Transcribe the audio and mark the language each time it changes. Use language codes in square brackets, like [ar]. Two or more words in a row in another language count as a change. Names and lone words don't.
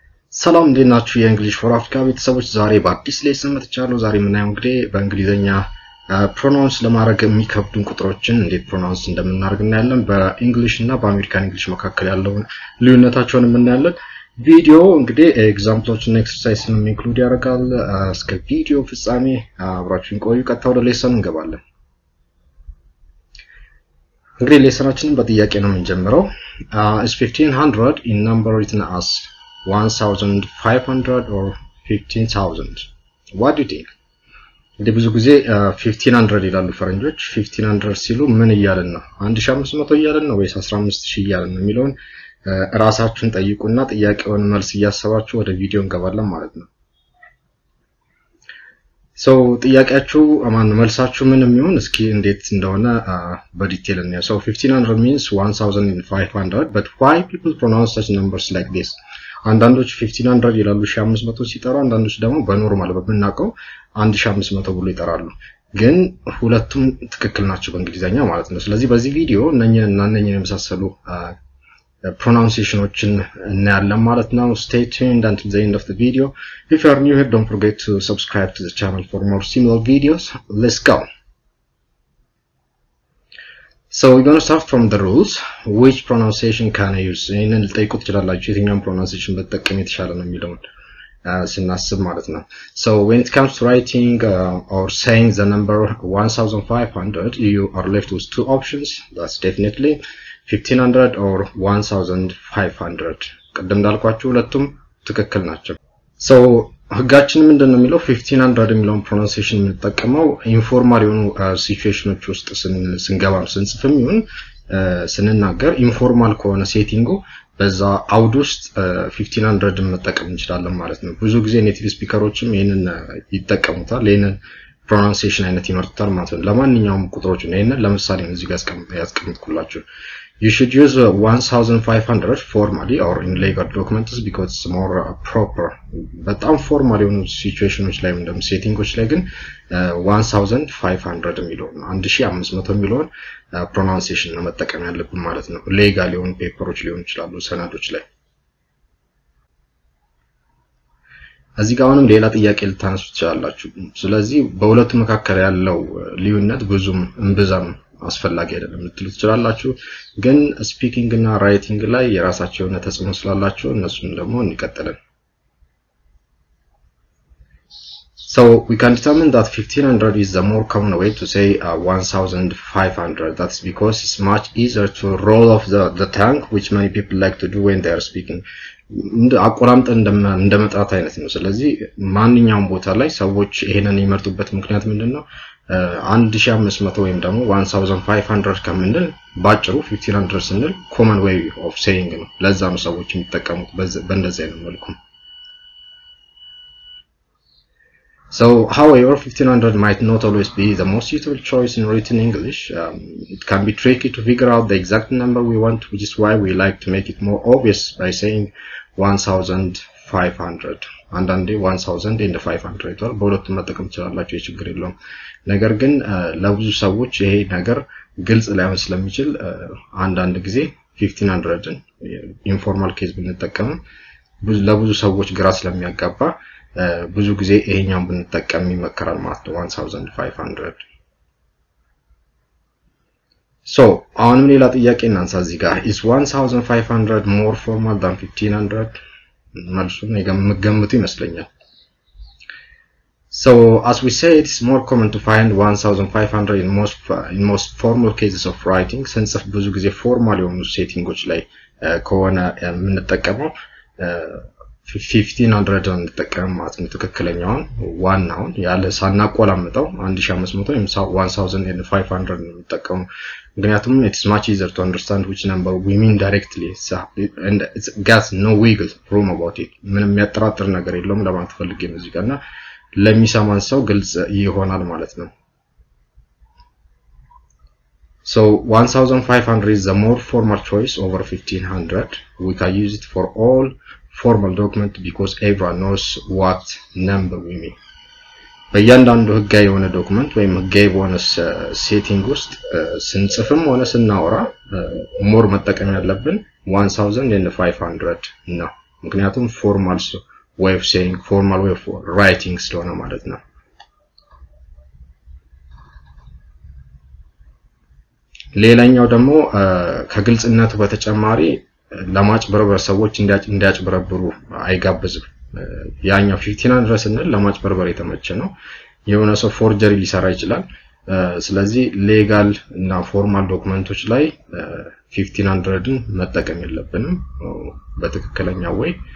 [am] ሰላም እንዴት ናችሁ የእንግሊሽ ፎር አፍሪካ ቤተሰቦች ዛሬ በአዲስ ሌሰን መጥቻለሁ ዛሬ የምናየው እንግዲህ በእንግሊዘኛ ፕሮናውንስ ለማድረግ የሚከብዱን ቁጥሮችን እንዴት ፕሮናውንስ እንደምናደርግ እናያለን በእንግሊሽ እና በአሜሪካን እንግሊሽ መካከል ያለውን ልዩነታቸውን እናያለን ቪዲዮ እንግዲህ ኤግዛምፕሎችን ኤክሰርሳይዝን ኢንክሉድ ያደርጋል እስከ ቪዲዮ ፍጻሜ አብራችሁን ቆዩ ቀጥታ ወደ ሌሰኑ እንገባለን እንግዲህ ሌሰናችንን በጥያቄ ነው የምንጀምረው [en] is 1500 in number written as 1500 or 15000 what do you think [am] እንደ ብዙ ጊዜ 1500 ይላሉ ፈረንጆች 1500 ሲሉ ምን ይያልን ነው 1500 ይያልን ነው ወይስ 15000 ይያልን ነው የሚለውን ራሳችሁን ጠይቁና ጥያቄውን መልስ ያያሰባችሁ ወደ ቪዲዮ እንገባለን ማለት ነው so ጥያቄያችሁ አማን መልሳችሁ ምንም ይሁን እስኪ እንዴት እንደሆነ በዲቴል እናያለን [en] so 1500 means 1500 but why people pronounce such numbers like this [am] አንዳንዶች 1500 ይላሉ 1500 ሲጠሩ አንዳንዶች ደግሞ በኖርማል በብናቀው 1500 ብሎ ይጠራሉ ግን ሁለቱም ትክክል ናቸው በእንግሊዘኛ ማለት ነው ስለዚህ በዚህ ቪዲዮ እነኚህን የመሳሰሉ pronunciationዎችን እናያለን ማለት ነው [en] stay tuned until the end of the video if you are new here don't forget to subscribe to the channel for more similar videos let's go so we're going to start from the rules which pronunciation can I use [am] ይሄንን ልጠይቁት ይችላልላችሁ የትኛውን pronunciation በተጠቀም የተሻለ ነው የሚለውን ስናስብ ማለት ነው [en] so when it comes to writing or saying the number 1500 you are left with two options that's definitely 1500 or 1500 [am] ቀደም እንዳልኳችሁ ሁለቱም ትክክል ናቸው so ህጋችን ምንድነው የሚለው 1500 የሚለውን pronunciation የምንጠቀመው ኢንፎርማል የሆኑ ሲቹዌሽኖች ውስጥ ስንገባም ስንጽፍም ይሁን ስንናገር ኢንፎርማል ከሆነ ሴቲንጉ በዛ አውድ ውስጥ 1500 መጠቀም እንችላለን ማለት ነው ብዙ ጊዜ [en] native speakers [am] ይሄንን ይጠቀሙታል ይሄንን pronunciation አይነት ይመርጣል ማለት ነው ለማንኛውም ቁጥሮች ነው ይሄንን ለምሳሌ እዚህ ጋር ያስቀምጥኩላችሁ [en] you should use 1500 formally or in legal documents because it's more proper [am] በጣም ፎርማል የሆኑ ሲቹዌሽኖች ላይ እንደም ሴቲንጎች ላይ ግን 1500 የሚለው 1500 የሚለው pronunciation ነው መጠቀም ያለብን ማለት ነው ሌጋል የሆኑ ፔፐሮች ሊሆኑ ይችላሉ ሰነዶች ላይ እዚህ ጋር አሁንም ሌላ ጥያቄ ልታነሱ ትችላላችሁ ስለዚህ በሁለቱ መካከል ያለው ልዩነት ብዙም እንብዛም አስፈላጊ አይደለም ልትሉት ትችላላችሁ ግን ስፒኪንግ እና ራይቲንግ ላይ የራሳቸው የሆነ ተጽዕኖ ስላላቸው እነሱን ደግሞ እንቀጥላለን [en] So we can determine that 1500 is the more common way to say 1500 that's because it's much easier to roll off the tongue which many people like to do when they are speaking [am] አቆራምጠ እንደመጥራት አይነት ነው ስለዚህ ማንኛውም ቦታ ላይ ሰዎች ይሄንን ይመርጡበት ምክንያት ምንድነው 1500 ወይም ደግሞ 1500 ከምንል ባጭሩ 1500 ስንል [en] common way of saying [am] ነው ለዛ ነው ሰዎች የሚጠቀሙት በእንደዚህ አይነት መልኩ [en] So however 1500 might not always be the most suitable choice in written English it can be tricky to figure out the exact number we want which is why we like to make it more obvious by saying [am] 1500 and then 1500 በሁለቱም መጠቀም ትችላላችሁ የችግር የለውም ነገር ግን ለብዙ ሰዎች ይሄ ነገር ግልጽ ላይሆን ስለሚችል አንዳንድ ጊዜ 1500ን [en] informal case [am] ብንጠቀም ለብዙ ሰዎች ግራ ስለሚያጋባ ብዙ ጊዜ ይሄኛውን ብንጠቀም ይመከራል ማለት ነው 1500 [en] So [am] አሁንም ሌላ ጥያቄ እናንሳ እዚህ ጋር [en] is 1500 more formal than 1500 [am] መልሱን የገምቱ ይመስለኛል [en] So as we said it's more common to find 1500 in most formal cases of writing since [am] ብዙ ጊዜ ፎርማል የሆኑ ሴቲንጎች ላይ ከሆነ የምንጠቀመው 1500 እንጠቀም ማለት ነው ትክክለኛውን ዋናውን ያለ ሳናቆላምጠው 1500 ወይም 1500 ነው የምንጠቀመው ምክንያቱም [en] it's much easier to understand which number we mean directly and it's got no wiggle room about it [am] ምንም ያጠራጥር ነገር የለውም ለማለት ፈልጌ ነው እዚህ ጋርና ለሚሰማን ሰው ግልጽ ይሆናል ማለት ነው [en] So 1500 is the more formal choice over 1500 we can use it for all formal document because everyone knows what number we mean [am] በእያንዳንዱ ህጋዊ የሆነ ዶክመንት ወይም ህጋዊ የሆነ ሴቲንግ ውስጥ ስንጽፍም ሆነ ስናወራ ሞር መጠቀም ያለብን 1500 ነው ምክንያቱም [en] formal way of saying formal way of writing [am] ስለሆነ ማለት ነው ሌላኛው ደግሞ ከግልጽነቱ በተጨማሪ ለማጭበርበር ሰዎች እንዲያጭበረብሩ አይጋብዝም ያኛው 1500 ስንል ለማጭበርበር የተመቸ ነው የሆነ ሰው ፎርጀሪ ሊሰራ ይችላል ስለዚህ ሌጋል እና ፎርማል ዶክመንቶች ላይ 1500ን መጠቀም የለብንም በትክክለኛው ወይ